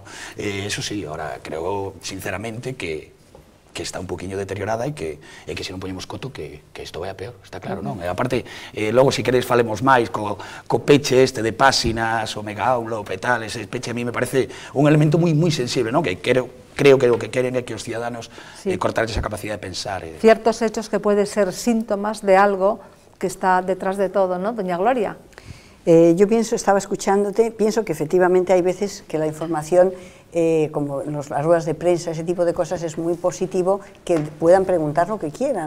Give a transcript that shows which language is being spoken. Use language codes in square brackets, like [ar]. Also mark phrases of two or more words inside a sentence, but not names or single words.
[gl] Eso sí, ahora creo sinceramente que está un poquinho deteriorada e que se non poñemos coto que isto vai a peor, está claro, non? E aparte, logo, se queréis, falemos máis co peche este de páxinas, o mega download e tal, ese peche [es] a mí me parece [gl] un elemento moi sensible, non? Que creo que o que queren é que os ciudadanos cortarles esa capacidade de pensar. [es] Ciertos hechos que pueden ser síntomas de algo que está detrás de todo, ¿no, doña Gloria? Yo estaba escuchándote, pienso que efectivamente hay veces que la información, como las ruedas de prensa, ese tipo de cosas, es muy positivo que puedan preguntar lo que quieran.